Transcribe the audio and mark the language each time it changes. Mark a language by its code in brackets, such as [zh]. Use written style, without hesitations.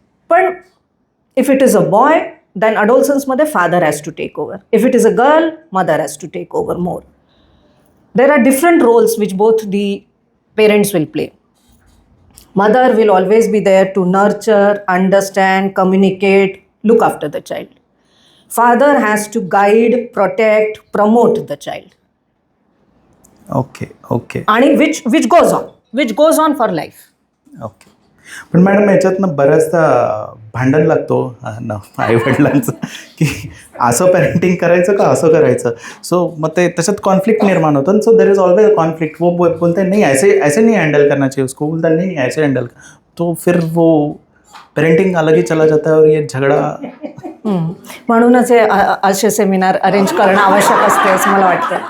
[en] पण if it is a boy then अडोलसन्समध्ये father has to take over, if it is a girl mother has to take over more. There are different roles which both the parents will play. Mother will always be there to nurture, understand, communicate, look after the child. Father has to guide, protect, promote the child. Okay. आणि which goes on for life. Okay. [mr] पण madam याच्यातनं बऱ्याचदा भांडण लागतो ना आईवडिलांचं की असं parenting करायचं का असं करायचं. सो मग ते त्याच्यात कॉन्फ्लिक्ट निर्माण होतं. [en] So there is always conflict. [hi] वो बोलते हैं नहीं ऐसे नहीं हैंडल करना चाहिए उसको, बोलता नहीं ऐसे हैंडल, तो फिर वो पेरेंटिंग अलग ही चला जाता है और ये झगड़ा. [mr] म्हणूनच हे असे सेमिनार अरेंज करणं आवश्यक असते असं मला वाटतं.